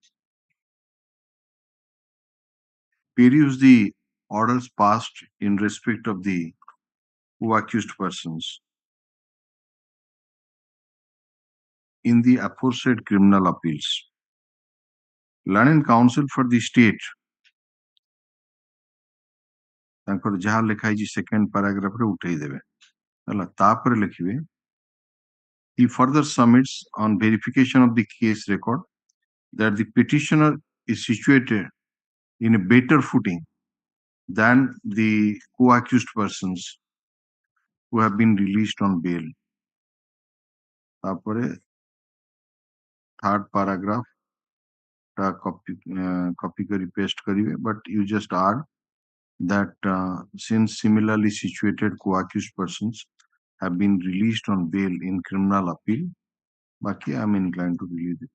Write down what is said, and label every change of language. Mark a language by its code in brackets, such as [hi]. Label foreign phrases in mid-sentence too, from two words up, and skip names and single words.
[en] Peruse the orders passed in respect of the co-accused persons in the aforesaid criminal appeals. Learned counsel for the state, [or] ତାଙ୍କର ଯାହା ଲେଖା ହେଇଛି ସେକେଣ୍ଡ ପାରାଗ୍ରାଫରେ ଉଠେଇ ଦେବେ ହେଲା, ତାପରେ ଲେଖିବେ [en] he further submits on verification of the case record that the petitioner is situated in a better footing than the co-accused persons who have been released on bail. [or] ତାପରେ [en] third paragraph [or] ଟା [en] copy କରି paste କରିବେ, but you just add that since similarly situated co-accused persons have been released on bail in criminal appeal, Baki, I am inclined to release it.